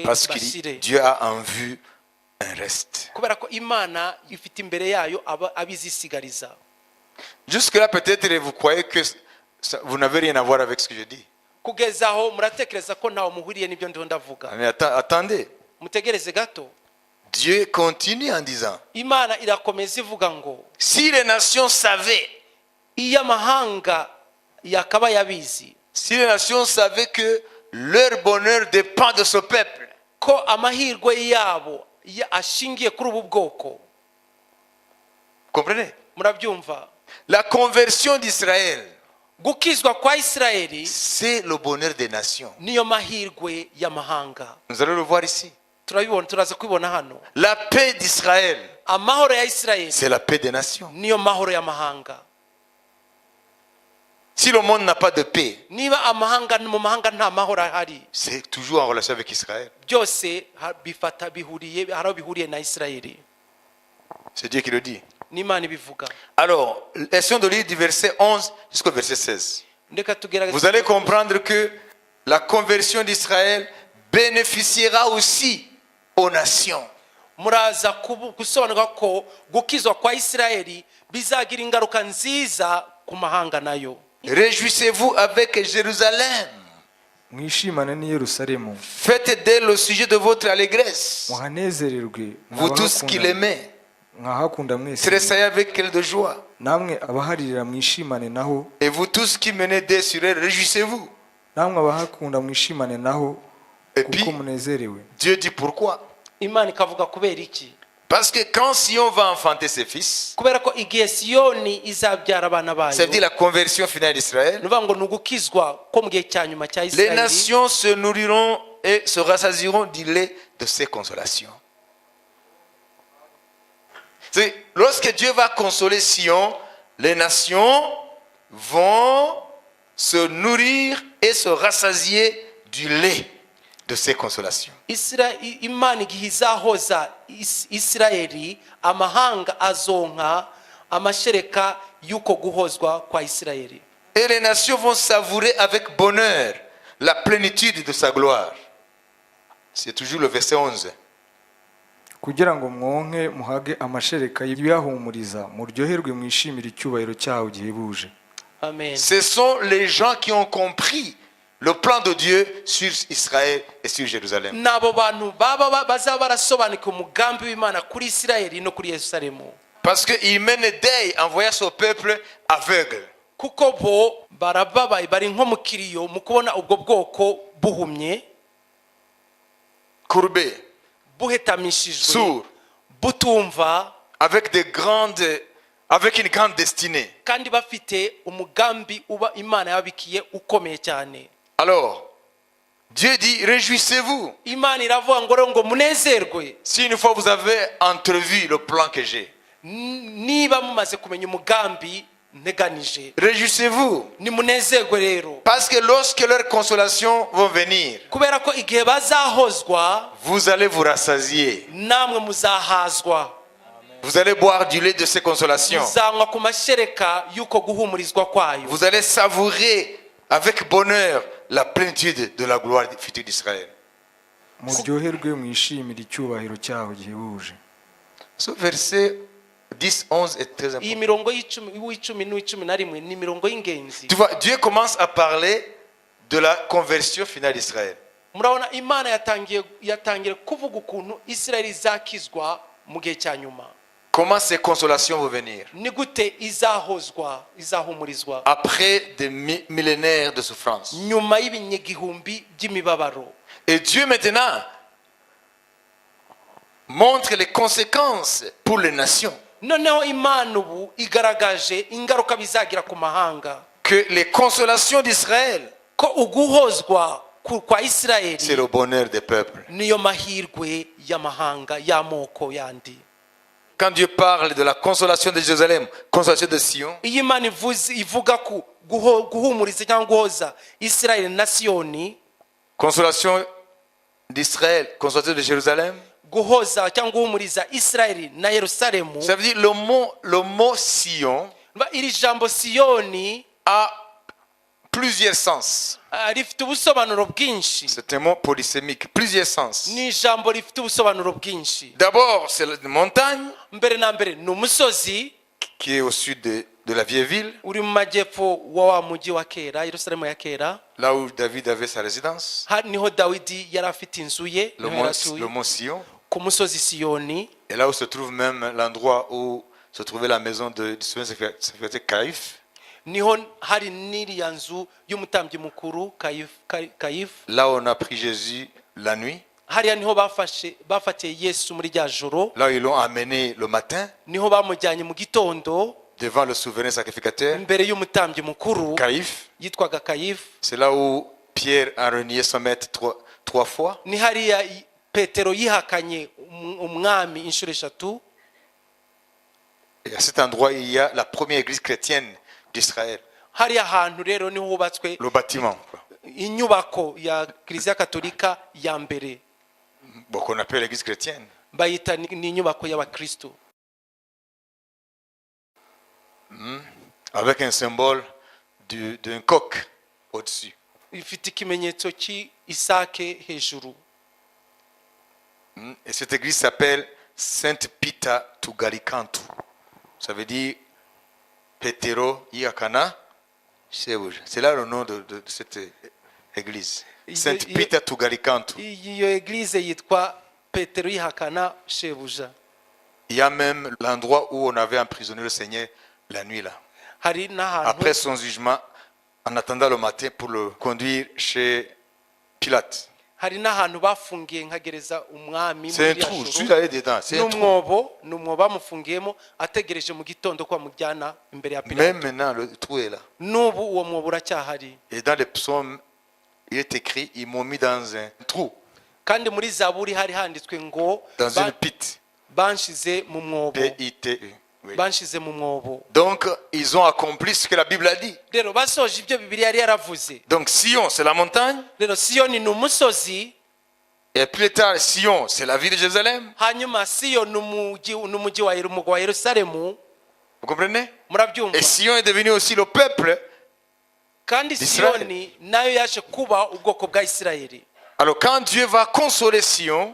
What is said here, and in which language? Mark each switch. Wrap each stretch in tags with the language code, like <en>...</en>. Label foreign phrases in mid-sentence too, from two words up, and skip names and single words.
<fr>Parce que</fr> <rw>basire,</rw> <fr>Dieu a en vue un reste.</fr> <rw>kubera ko imana ifite imbere yayo abizisigariza.</rw> <fr>Jusque-là, peut-être vous croyez que vous n'avez rien à voir avec ce que je dis.</fr> <rw>kugeza aho muratekereza ko ntawe muhuriye n'ibyo ndiho ndavuga.</rw> <fr>Mais attendez.</fr> <rw>Mutegereze gato,</rw> <fr>Dieu continue en disant,</fr> <rw>imana irakomeza ivuga ngo</rw> <fr>si les nations savaient,</fr> <rw>iyo amahanga yakaba yabizi</rw> <fr>si les nations savaient que leur bonheur dépend de ce peuple,</fr> <rw>ko amahirwe yabo ashingiye kuri ubu bwoko.</rw> <fr>comprenez?</fr> <rw>Murabyumva,</rw> <fr>La conversion d'Israël,</fr> <rw>gukizwa kwa isirayeli</rw> <fr>c'est le bonheur des nations.</fr> <rw>niyo mahirwe y'amahanga.</rw> <fr>Nous allons le voir ici.</fr> <rw>Turabibona, turaza kubibona hano.</rw> <fr>La paix d'Israël,</fr> <rw>amahoro ya isirayeli</rw> <fr>c'est la paix des nations.</fr> <rw>niyo mahoro y'amahanga.</rw> <fr>Si le monde n'a pas de paix,</fr> <rw>niba amahanga mu mahanga nta mahoro ahari,</rw> <fr>c'est toujours en relation avec Israël.</fr> <rw>byose bifata bihuriye haraho bihuriye na isirayeli.</rw> <fr>C'est Dieu qui le dit.</fr> <rw>n'Imana ibivuga.</rw> <fr>Alors, essayons de lire du verset 11 jusqu'au verset 16.</fr> <rw>Ndeka tugerageze.</rw> <fr>Vous allez comprendre que la conversion d'Israël bénéficiera aussi aux nations.</fr> <rw>Muraza gusobanura ko gukizwa kwa isirayeli bizagira ingaruka nziza ku mahanga nayo.</rw> <fr>Réjouissez-vous avec Jérusalem.</fr> <rw>mwishimane n'i Yerusalemu,</rw> <fr>Faites d'elle le sujet de votre allégresse.</fr> <rw>muhanezererwe</rw> <fr>Vous tous qui l'aimez,</fr> <rw>mwahakunda mwese,</rw> <fr>tressaillez avec elle de joie.</fr> <rw>namwe abaharirira mwishimane naho,</rw> <fr>Et vous tous qui menez des sur elle, réjouissez-vous.</fr> <rw>namwe abahakunda mwishimane naho,</rw> <fr>Et puis,</fr> <rw>kuko munezerewe.</rw> <fr>Dieu dit pourquoi.</fr> <rw>Imana ikavuga kubera iki?</rw> <fr>Parce que quand Sion va enfanter ses fils,</fr> <rw>Kubera ko igihe Siyoni izabyara abana bayo,</rw> <fr>c'est-à-dire la conversion finale d'Israël,</fr> <rw>nuvuga ngo nugukizwa ko mu gihe cya nyuma cya</rw> <fr>les Isirayeli, nations se nourriront et se rassasieront du lait de ses consolations. C'est lorsque Dieu va consoler Sion, les nations vont se nourrir et se rassasier du lait de ses consolations.</fr> <rw>Imana igihe izahoza Isirayeli, amahanga azonka amashereka y'uko guhozwa kwa Isirayeli.</rw> <fr>Et les nations vont savourer avec bonheur la plénitude de sa gloire. C'est toujours le verset 11.</fr> <rw>kugira ngo mwonke muhage amashereka y'ibiyahumuriza, muryoherwe mwishimire icyubahiro cyawo gihebuje. Amen.</rw> <fr>Ce sont les gens qui ont compris le plan de Dieu sur Israël et sur Jérusalem.</fr> <rw>Nabo bantu bazaba barasobanukiwe umugambi w'Imana kuri Isirayeli no kuri Yerusalemu.</rw> <fr>Parce qu'il mène deuil en voyant son peuple aveugle.</fr> <rw>Kuko bo barababaye, bari nko mu kiriyo mu kubona ubwo bwoko buhumye,</rw> <fr>Courbé,</fr> <rw>buhetamishijwe,</rw> <fr>sourd,</fr> <rw>butumva,</rw> <fr>avec une grande destinée.</fr> <rw>kandi bafite umugambi uba Imana yabikiye ukomeye cyane.</rw> <fr>Alors, Dieu dit, réjouissez-vous.</fr> <rw>Imana iravuga ngo rero ngo munezerwe.</rw> <fr>Si une fois vous avez entrevu le plan que j'ai,</fr> <rw>Niba mumaze kumenya umugambi nteganije,</rw> <fr>réjouissez-vous.</fr> <rw>ni munezerwe rero.</rw> <fr>Parce que lorsque leurs consolations vont venir,</fr> <rw>Kubera ko igihe bazahozwa,</rw> <fr>vous allez vous rassasier.</fr> <rw>namwe muzahazwa.</rw> <fr>Vous allez boire du lait de ces consolations.</fr> <rw>Muzanywa ku mashereka y'uko guhumurizwa kwayo.</rw> <fr>Vous allez savourer avec bonheur la plénitude de la gloire future d'Israël.</fr> <rw>muryoherwe mwishimire icyubahiro cyawo gihebuje.</rw> <fr>Ce verset 10, 11 est très</fr> <rw>Iyi</rw> <fr>important.</fr> <rw>mirongo y'icumi n'icumi na rimwe ni mirongo y'ingenzi.</rw> <fr>Tu vois, Dieu commence à parler de la conversion finale d'Israël.</fr> <rw>Murabona Imana yatangiye kuvuga ukuntu Isirayeli izakizwa mu gihe cya nyuma.</rw> <fr>Comment ces consolations vont venir</fr> <rw>Ni gute izahumurizwa</rw> <fr>après des millénaires de souffrance.</fr> <rw>nyuma y'ibinyagihumbi by'imibabaro.</rw> <fr>Et Dieu maintenant montre les conséquences pour les nations.</fr> <rw>Noneho Imana ubu igaragaje ingaruka bizagira ku mahanga,</rw> <fr>Que les consolations d'Israël,</fr> <rw>ko uguhozwa kwa</rw> <fr>c'est</fr> <rw>Isirayeli</rw> <fr>le bonheur des peuples.</fr> <rw>niyo mahirwe y'amahanga y'amoko yandi.</rw> <fr>Quand Dieu parle de la consolation de Jérusalem, consolation de Sion,</fr> <rw>Iyo Imana ivuga ku guhumuriza cyangwa guhoza Isirayeli na Siyoni,</rw> <fr>consolation d'Israël, consolation de Jérusalem,</fr> <rw>guhoza cyangwa guhumuriza Isirayeli na Yerusalemu,</rw> <fr>ça veut dire le mot Sion</fr> <rw>iri jambo Siyoni</rw> <fr>a plusieurs sens.</fr> <rw>rifite ubusobanuro bwinshi.</rw> <fr>C'est un mot polysémique, plusieurs sens.</fr> <rw>Ni ijambo rifite ubusobanuro bwinshi.</rw> <fr>D'abord, c'est la montagne</fr> <rw>Mbere na mbere ni umusozi</rw> <fr>qui est au sud de la vieille ville,</fr> <rw>uri mu majyepfo wa mujyi wa kera, Yerusalemu ya kera.</rw> <fr>là où David avait sa résidence,</fr> <rw>Niho Dawidi yari afite inzu ye,</rw> <fr>le</fr> <rw>niho yaratuye,</rw> <fr>mont Sion,</fr> <rw>ku musozi Siyoni.</rw> <fr>et là où se trouve même l'endroit où se trouvait la maison du souverain secrétaire Caïphe.</fr> <rw>Niho hari n'iriya nzu y'umutambyi mukuru Kayifu.</rw> <fr>Là où on a pris Jésus la nuit,</fr> <rw>Hariya niho bafatiye Yesu muri rya joro.</rw> <fr>là où ils l'ont amené le matin</fr> <rw>Niho bamujyanye mu gitondo</rw> <fr>devant le souverain sacrificateur</fr> <rw>imbere y'umutambyi mukuru</rw> <fr>Caïphe.</fr> <rw>yitwaga Kayifu.</rw> <fr>C'est là où Pierre a renié son maître trois fois.</fr> <rw>Ni hariya Petero yihakanye umwami inshuro eshatu.</rw> <fr>Et à cet endroit, il y a la première église chrétienne d'Israël.</fr> <rw>hariya hantu rero niho hubatswe</rw> <fr>Le bâtiment, quoi.</fr> <rw>inyubako ya kiliziya katolika ya mbere,</rw> <fr>Bon, qu'on appelle l'église chrétienne.</fr> <rw>bayita ni inyubako y'abakristo,</rw> <fr>Avec un symbole d'un coq au-dessus.</fr> <rw>ifite ikimenyetso cy'isake hejuru.</rw> <fr>Et cette église s'appelle Sainte Pita Tugarikantu. Ça veut dire</fr> <rw>Petero Iakana Shebuja.</rw> <fr>C'est là le nom de cette église. Sainte Pita Tugarikantu.</fr> <rw>iyo eglise yitwa petero yihakana shebuja.</rw> <fr>Il y a même l'endroit où on avait emprisonné le Seigneur la nuit là.</fr> <rw>Hari n'ahantu</rw> <fr>Après son jugement, en attendant le matin pour le conduire chez Pilate.</fr> <rw>hari n'ahantu bafungiye nka gereza umwami</rw> <fr>C'est un</fr> <rw>muri</rw> <fr>trou, je suis</fr> <rw>Ashuru.</rw> <fr>allé dedans. C'est un trou.</fr> <rw>n'umwobo bamufungiyemo ategereje mu gitondo ko bamujyana imbere ya Pilato.</rw> <fr>Même maintenant, le trou est là.</fr> <rw>N'ubu uwo mwobo uracyahari,</rw> <fr>Et dans les psaumes, il est écrit, ils m'ont mis dans un trou,</fr> <rw>kandi muri zaburi hari handitswe ngo</rw> <fr>dans une pite.</fr> <rw>banshize mu mwobo,</rw> <fr>P-I-T-E. Oui.</fr> <rw>banshize mu mwobo.</rw> <fr>Donc, ils ont accompli ce que la Bible a dit.</fr> <rw>Rero basoje ibyo Bibiliya yari yaravuze.</rw> <fr>Donc, Sion, c'est la montagne.</fr> <rw>Rero Siyoni ni umusozi,</rw> <fr>Et plus tard, Sion, c'est la ville de Jérusalem.</fr> <rw>hanyuma Siyo ni umujyi wa Yerusalemu.</rw> <fr>Vous comprenez?</fr> <rw>Murabyumva?</rw> <fr>Et Sion est devenu aussi le peuple.</fr> <rw>Kandi</rw> <fr>d'Israël.</fr> <rw>Siyoni nayo yaje kuba ubwoko bwa Isirayeli.</rw> <fr>Alors, quand Dieu va consoler Sion,</fr>